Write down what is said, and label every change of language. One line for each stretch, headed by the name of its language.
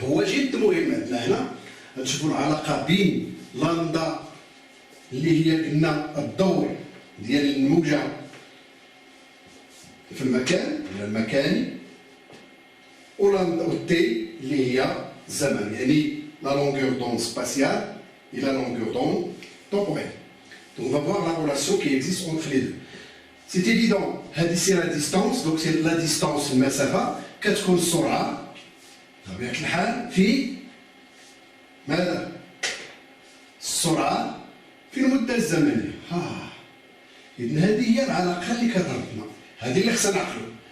Arabic: هو جد مهم عندنا هنا. غنشوفو العلاقة بين لندا اللي هي قلنا الدور ديال الموجة في المكان المكاني والتي اللي هي الزمن، يعني
French: la longueur d'onde spatiale et la longueur d'onde temporelle. Donc on va voir la relation qui existe entre les deux. C'est évident, c'est la distance,
Arabic: donc c'est la distance المسافة كتكون السرعة بطبيعة الحال في ماذا؟ السرعة في المدة الزمنية. إذن هذه هي العلاقة اللي كتربطنا، هذه اللي خصنا نعقلو.